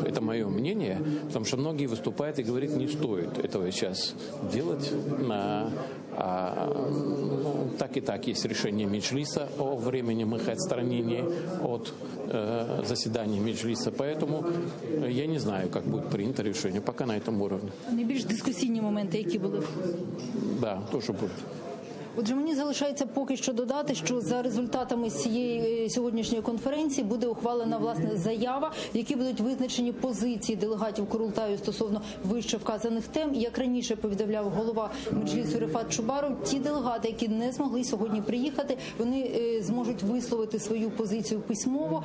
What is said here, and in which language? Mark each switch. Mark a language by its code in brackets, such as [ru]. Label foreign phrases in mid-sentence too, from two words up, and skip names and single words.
[ru] Это мое мнение, потому что многие выступают и говорят, не стоит этого сейчас делать. Так и так есть решение Меджлиса о временном их отстранении от заседания Меджлиса. Поэтому я не знаю, как будет принято решение. Пока на этом уровне. [uk] Найбільш дискусійні моменти, які були? [ru] Да, тоже будут. [uk] Отже, мені залишається поки що додати, що за результатами цієї сьогоднішньої конференції буде ухвалена, власне, заява, в якій будуть визначені позиції делегатів Курултаю стосовно вище вказаних тем. Як раніше повідомляв голова Меджлісу Рефат Чубаров, ті делегати, які не змогли сьогодні приїхати, вони зможуть висловити свою позицію письмово.